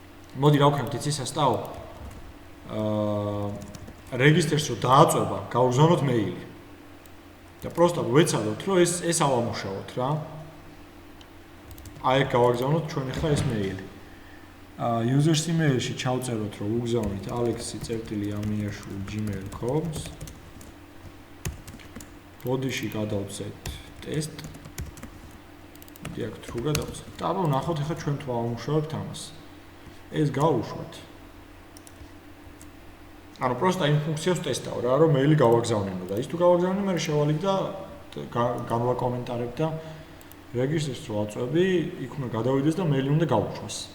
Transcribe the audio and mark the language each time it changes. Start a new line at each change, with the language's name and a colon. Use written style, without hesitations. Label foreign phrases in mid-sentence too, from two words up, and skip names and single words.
Georgian: მოდი რა ვქნათ იცი სასტაო რეგისტრს რო დააწვება გავგზავნოთ მეილი და პროსტად ვეცადოთ რომ ეს ავამუშავოთ რა აი გავაგზავნოთ ჩვენ ახლა ეს მეილი
English: users email-
Georgian: ში ჩავწეროთ რომ უგზავნით alex.amniashvili@gmail.com body-ში გადავცეთ test აქ true გადავცეთ და აბა ვნახოთ ახლა ჩვენ თუ ავამუშავებთ ამას ეს გავუშვათ ანუ პროსტა იმ ფუნქციას ტესტავ რა რომ მეილი გავაგზავნენო და ის თუ გავაგზავნე მე შევალიგ და განვაკომენტარებ და რეგისტრს რო აწვევი იქ უნდა გადავიდეს და მეილი უნდა გავუშვას